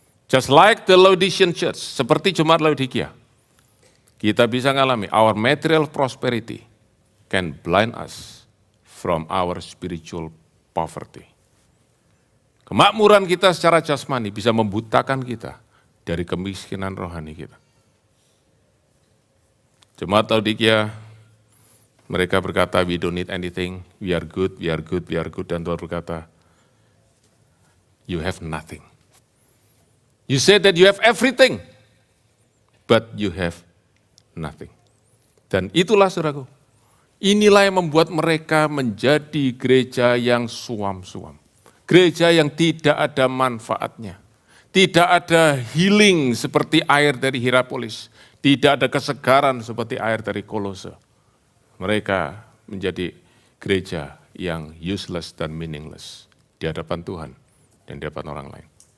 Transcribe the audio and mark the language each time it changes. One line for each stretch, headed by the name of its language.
English: Just like the Laodicean church,
Indonesian: seperti jemaat Laodikia, kita bisa mengalami
English: our material prosperity can blind us from our spiritual poverty.
Indonesian: Kemakmuran kita secara jasmani bisa membutakan kita dari kemiskinan rohani kita. Jemaat Laodikia, mereka berkata,
English: we don't need anything, we are good, we are good, we are good.
Indonesian: Dan Tuhan berkata,
English: you have nothing. You say that you have everything, but you have nothing.
Indonesian: Dan itulah saudaraku, inilah yang membuat mereka menjadi gereja yang suam-suam. Gereja yang tidak ada manfaatnya. Tidak ada healing seperti air dari Hierapolis. Tidak ada kesegaran seperti air dari Kolose. Mereka menjadi gereja yang useless dan meaningless di hadapan Tuhan dan di hadapan orang lain.